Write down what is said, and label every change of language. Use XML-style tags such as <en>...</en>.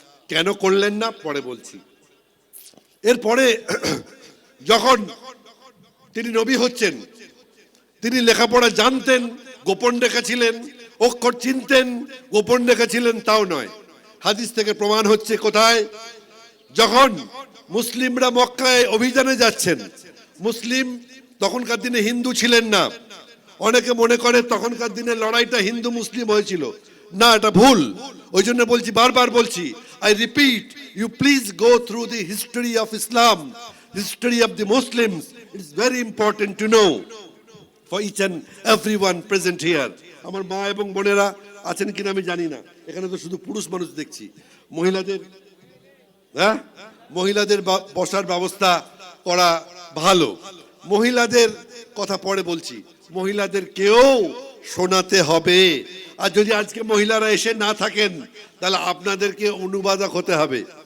<bn>কেন করলেন না পরে বলছি। এরপরে যখন তিনি নবী হচ্ছেন, তিনি লেখাপড়া জানতেন, গোপন রেখেছিলেন, অক্ষর চিনতেন, গোপন রেখেছিলেন, তাও নয়। হাদিস থেকে প্রমাণ হচ্ছে কোথায়? যখন মুসলিমরা মক্কায় অভিযানে যাচ্ছেন, মুসলিম তখনকার দিনে হিন্দু ছিলেন না। অনেকে মনে করে তখনকার দিনে লড়াইটা হিন্দু মুসলিম হয়েছিল, না, এটা ভুল। ওই জন্য বলছি, বারবার বলছি,</bn> <en>I repeat, you please go through the history of Islam, history of the Muslims. It's very important to know for each and everyone present here.</en> <bn>আমার মা এবং বোনেরা আছেন কিনা আমি জানি না। এখানে তো শুধু পুরুষ মানুষ দেখছি, মহিলাদের হ্যাঁ মহিলাদের বসার ব্যবস্থা করা ভালো। মহিলাদের কথা পরে বলছি, মহিলাদের কেউ শোনাতে হবে। আর যদি আজকে মহিলারা এসে না থাকেন তাহলে আপনাদেরকে অনুবাদক হতে হবে।</bn>